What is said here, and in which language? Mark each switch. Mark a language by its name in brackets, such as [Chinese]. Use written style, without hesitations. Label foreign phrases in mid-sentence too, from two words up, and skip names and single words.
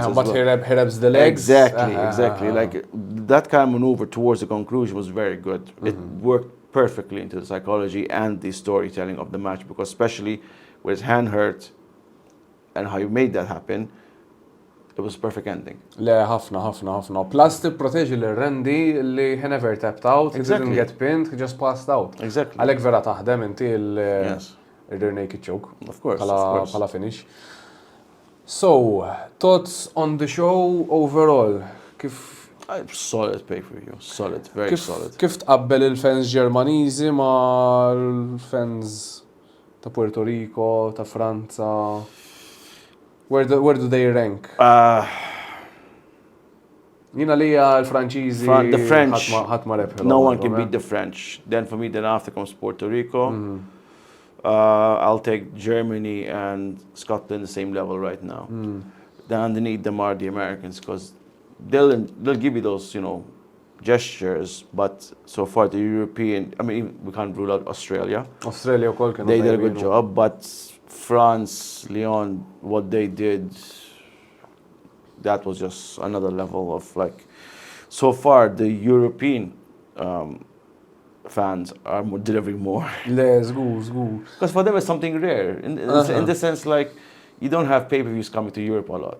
[English] But he rubs the legs. Exactly. Like that kind of maneuver towards the conclusion was very good. It worked perfectly into the psychology and the storytelling of the match, because especially with his hand hurt and how you made that happen, it was perfect ending. [Maltese] Le, ħafna. Plus tipproteġi l-Randy li [English] he never tapped out, he didn't get pinned, he just passed out. Exactly. [Maltese] Għalek vera taħdem inti il- [English] rear naked choke. Of course. Pala finish. So, thoughts on the show overall? Solid pay-per-view. Solid, very solid. [Maltese] Kif tqabbel il-fans Ġermaniżi ma l-fans ta' Puerto Rico, ta' Franza? [English] Where do they rank? [Maltese] Jina li l-Franċiżi. [English] The French. [Maltese] ħadd [English] No one can beat the French. Then for me, then after comes Puerto Rico. I'll take Germany and Scotland the same level right now. Then underneath them are the Americans, because they'll give you those gestures, but so far the European, I mean, we can't rule out Australia. [Maltese] Australia wkoll kienu. [English] They did a good job, but France, Lyon, what they did, that was just another level of like. So far, the European fans are delivering more. Let's go. Because for them it's something rare. In the sense, like, you don't have pay-per-views coming to Europe a lot.